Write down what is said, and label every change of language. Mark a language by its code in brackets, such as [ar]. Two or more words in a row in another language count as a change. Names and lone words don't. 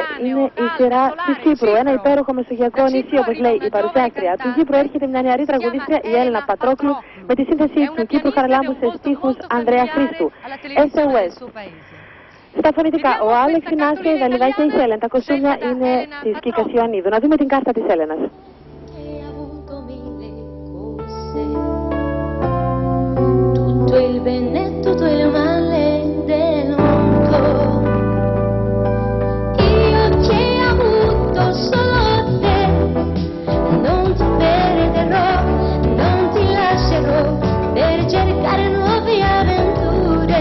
[el] Είναι η σειρά της Κύπρου. Ένα υπέροχο μεσογειακό νησί, όπως λέει η παρουσιάστρια. Του Κύπρου έρχεται μια νεαρή τραγουδίστρια, η Έλενα Πατρόκλου, με τη σύνθεση του Κύπρου Χαραλάμπου σε στίχους Ανδρέα Χρήστου. SOS. Στα φωνητικά, ο Άλεξ, η Νάσια, η Δαλιδά και η Χέλεν. Τα κοστούμια είναι της Κίκας Ιωαννίδου. Να δούμε την κάρτα της Έλενας. [it] Tutto il bene e tutto il male del mondo. Io che ho avuto solo te, non ti perderò, non ti lascerò per cercare nuove avventure.